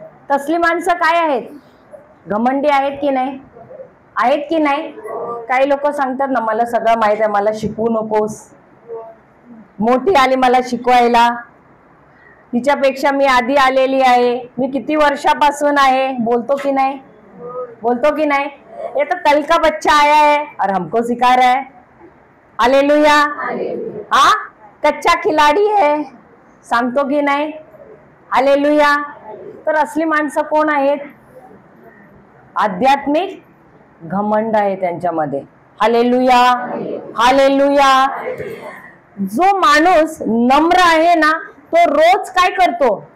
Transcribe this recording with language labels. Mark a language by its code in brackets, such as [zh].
[mr] तसली माणसं काय आहेत? घमंडी आहेत की नाही? आहेत की नाही? काही लोक सांगतात ना, मला सगळं माहित आहे, मला शिकवू नकोस, मोठी आली मला शिकवायला, तिच्यापेक्षा मी आधी आलेली आहे, मी किती वर्षापासून आहे. बोलतो की नाही? बोलतो की नाही? [hi] ये तो कल का बच्चा आया है और हमको सिखा रहा है. हालेलुया. हा कच्चा खिलाडी है, [mr] सांगतो की नाही? [hi] हालेलुया. [mr] तर असली माणसं कोण आहेत? आध्यात्मिक घमंड आहे त्यांच्यामध्ये. Hallelujah, hallelujah. जो माणूस नम्र आहे ना, तो रोज काय करतो?